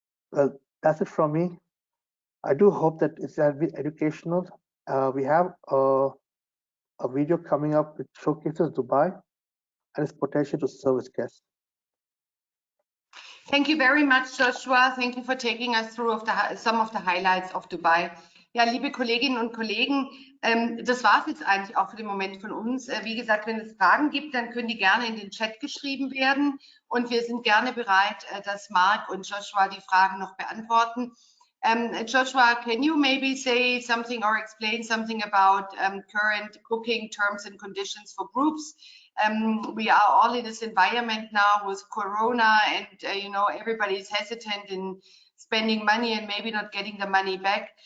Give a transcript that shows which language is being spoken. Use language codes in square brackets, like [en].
[en] Well, that's it from me. I do hope that it's going to be educational. We have a video coming up which showcases Dubai and its potential to service guests. Thank you very much, Joshua. Thank you for taking us through some of the highlights of Dubai. [de] Ja, liebe Kolleginnen und Kollegen, das war es jetzt eigentlich auch für den Moment von uns. Wie gesagt, wenn es Fragen gibt, dann können die gerne in den Chat geschrieben werden und wir sind gerne bereit, dass Mark und Joshua die Fragen noch beantworten. [en] Joshua, can you maybe say something or explain something about current booking terms and conditions for groups? We are all in this environment now with Corona, and you know, everybody is hesitant in spending money and maybe not getting the money back.